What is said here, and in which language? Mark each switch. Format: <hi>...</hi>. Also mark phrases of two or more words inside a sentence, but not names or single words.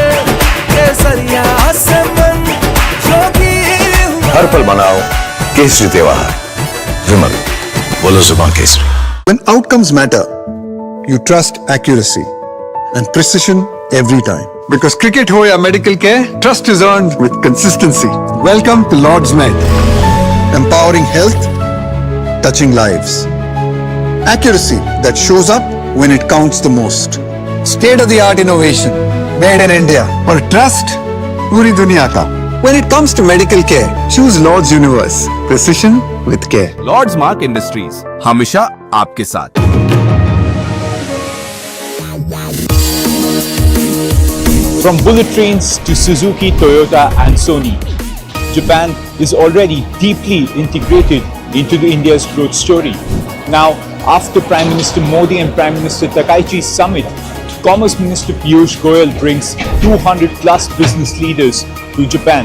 <hi>केसरिया से मन जोगी हुआ। हर पल मनाओ केसरी त्योहार। विमल, बोलो जुबान केसरी।</hi> <en>When outcomes matter, you trust accuracy and precision every time. Because cricket</en> <hi>हो या</hi> <en>medical care, trust is earned with consistency. Welcome to Lord's Med. Empowering health, touching lives. Accuracy that shows up when it counts the most. State-of-the-art innovation, made in India.</en> <hi>और trust, पूरी दुनिया का.</hi> <en>When it comes to medical care, choose Lord's Universe. Precision with care. Lord's Mark Industries,</en> <hi>हमेशा आपके साथ.</hi> <en>From bullet trains to Suzuki, Toyota and Sony, Japan is already deeply integrated into the India's growth story. Now, after Prime Minister Modi and Prime Minister Takaichi's summit, Commerce Minister Piyush Goyal brings 200 plus business leaders to Japan.</en>